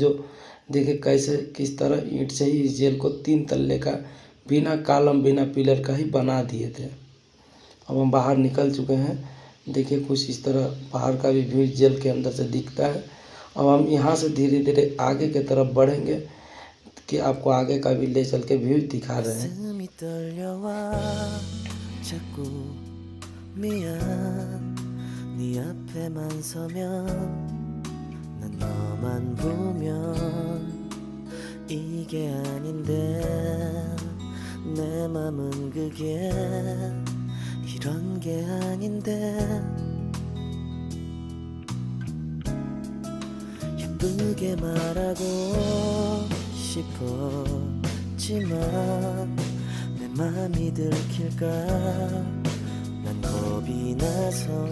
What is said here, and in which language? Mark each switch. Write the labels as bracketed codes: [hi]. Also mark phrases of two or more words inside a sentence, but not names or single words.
[hi] जो देखिए कैसे किस तरह ईंट से ही इस जेल को 3 तल्ले का बिना कॉलम बिना पिलर का ही बना दिए थे। अब हम बाहर निकल चुके हैं। देखिए कुछ इस तरह बाहर का भी व्यू जेल के अंदर से दिखता है। अब हम यहाँ से धीरे धीरे आगे की तरफ बढ़ेंगे कि आपको आगे का भी ले चल के व्यू दिखा रहे हैं। [ko] 네 앞에만 서면 난 너만 보면 이게 아닌데 내 맘은 그게 이런 게 아닌데 예쁘게 말하고 싶었지만 내 맘이 들킬까 난 겁이 나서